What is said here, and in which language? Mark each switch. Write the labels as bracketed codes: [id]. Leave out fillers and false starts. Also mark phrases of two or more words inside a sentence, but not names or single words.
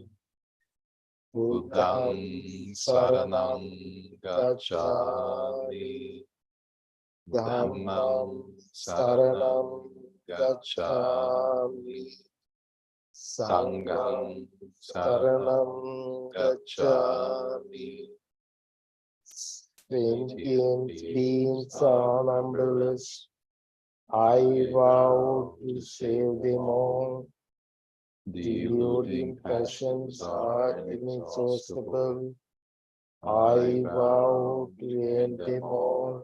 [pi] Buddhang saranang gacchami. Dhammam saranam gacchami. Sangham saranam gacchami. [en] sentient beings are numberless. I vow to save them all. Deluding passions are inexhaustible. I vow to end them all.